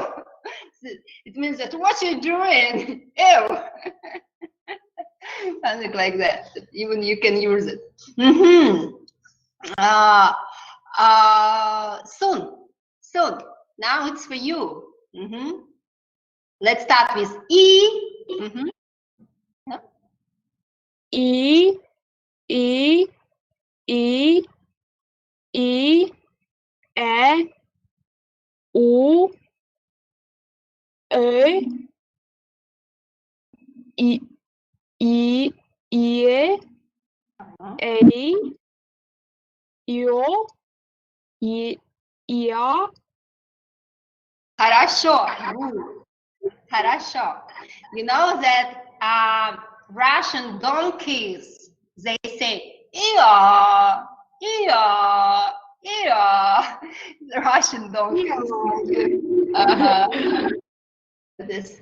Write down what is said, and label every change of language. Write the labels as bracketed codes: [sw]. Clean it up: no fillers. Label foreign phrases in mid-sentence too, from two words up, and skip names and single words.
[en] It means that what you're doing, ew. Something like that. Even you can use it. Mm-hmm. Soon. Now it's for you. Mm-hmm. Let's start with E. Mm-hmm. E, E, E, E, U, E, I, I, Io, [ru] Я. Хорошо. [en] Good. Хорошо. You know that Russian donkeys, they say "Iya, iya, iya." The Russian donkeys. This.